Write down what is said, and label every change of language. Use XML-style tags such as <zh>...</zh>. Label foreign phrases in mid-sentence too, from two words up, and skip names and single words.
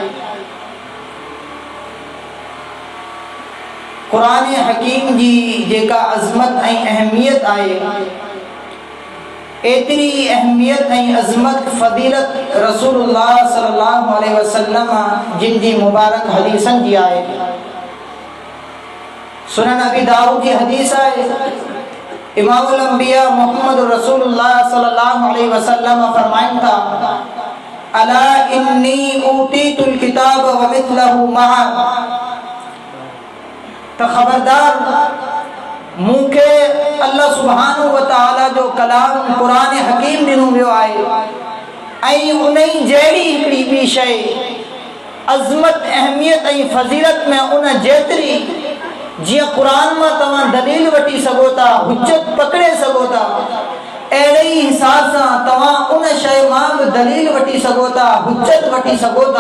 <sd>क़ुरान हकीम जी जेका अज़मत ऐं अहमियत आहे, एतिरी अहमियत ऐं अज़मत फ़ज़ीलत रसूलुल्लाह</sd> <ar>صلى الله عليه وسلم</ar> <sd>जिन जी मुबारक हदीसनि जी आहे।</sd> <ur>سنن ابی داؤد کی حدیث ہے.</ur> <sd>इमामुल अंबिया मोहम्मद रसूलुल्लाह</sd> <ar>صلى الله عليه وسلم</ar> <sd>फरमाइन था</sd> <ar>ألا إني أوتيت الكتاب ومثله معه.</ar> <sd>तो खबरदार मूंखे अल्लाह</sd> <ar>سبحانه وتعالى</ar> <sd>जो कलाम कुरान हकीम ॾिनो वियो आहे ऐं उन जहिड़ी हिकिड़ी ॿी शइ अज़मत अहमियत ऐं फ़ज़ीलत में उन जेतिरी जियां कुरान में तव्हां दलील वठी सघो था, हुज्जत पकड़े सघो था, अहिड़े ई हिसाब सां तव्हां उन शइ मां बि दलील वठी सघो था, हुज्जत वठी सघो था।</sd>